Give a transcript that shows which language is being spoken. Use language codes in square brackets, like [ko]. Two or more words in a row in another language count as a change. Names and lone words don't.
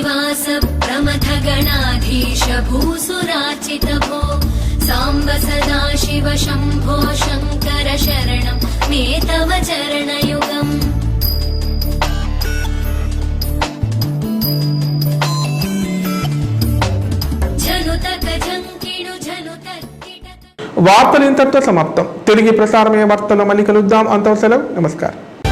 [sa] श्रीनिवास प्रमथ गणाधीश भूसुरार्चित भो साम्ब सदा शिव शम्भो शङ्कर शरणं मे तव चरणयुगम् झनुतक झङ्किणु झनुतक [te] వార్తలు ఇంతటితో సమాప్తం. తిరిగి ప్రసారమయ్యే వార్తల్లో మళ్ళీ కలుద్దాం. అంతవరకు సెలవు. నమస్కారం.